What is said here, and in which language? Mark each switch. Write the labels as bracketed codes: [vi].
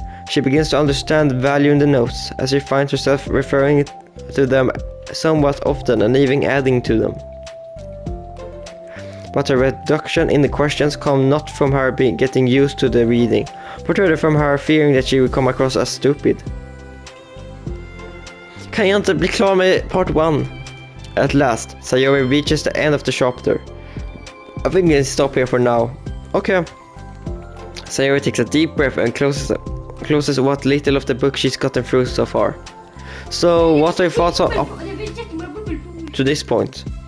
[en] She begins to understand the value in the notes, as she finds herself referring to them somewhat often and even adding to them. But a reduction in the questions come not from her getting used to the reading, but rather from her fearing that she will come across as stupid. [sv] Kan jag inte bli klar med part 1? [en] At last, Sayori reaches the end of the chapter. I think we can stop here for now. Okay. Sayori takes a deep breath and closes what little of the book she's gotten through so far. So, what are your thoughts up to this point?